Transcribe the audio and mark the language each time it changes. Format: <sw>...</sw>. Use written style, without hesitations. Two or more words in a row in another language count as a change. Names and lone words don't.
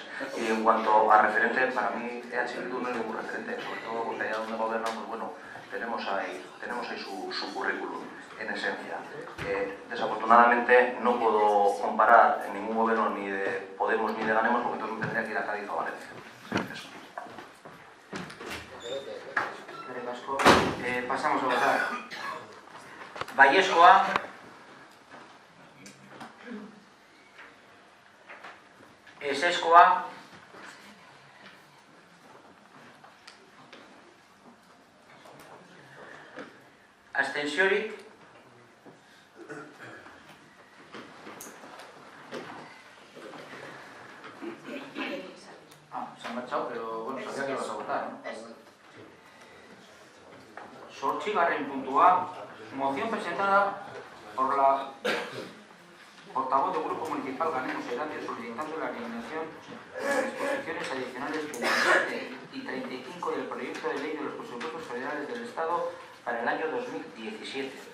<es>Y en cuanto a referente, para mí EH Bildu no es ningún referente, sobre todo porque allá donde gobierna, pues bueno, tenemos ahí su currículum, en esencia. Desafortunadamente no puedo comparar en ningún gobierno ni de Podemos ni de Ganemos, porque entonces me tendría que ir a Cádiz o a Valencia. Eso. Pasamos a votar.</es> <eu>Baiezkoa. Ezezkoa. Abstentziorik.</eu> <es>Se han marchado, pero bueno, sabía que ibas a votar, ¿no?</es> <eu>Zortzigarren puntua,</eu> <es>moción presentada por la Portavoz del Grupo Municipal Ganemos Erandio, solicitando la eliminación de las disposiciones adicionales 27 y 35 del proyecto de ley de los presupuestos federales del Estado para el año 2017.</es>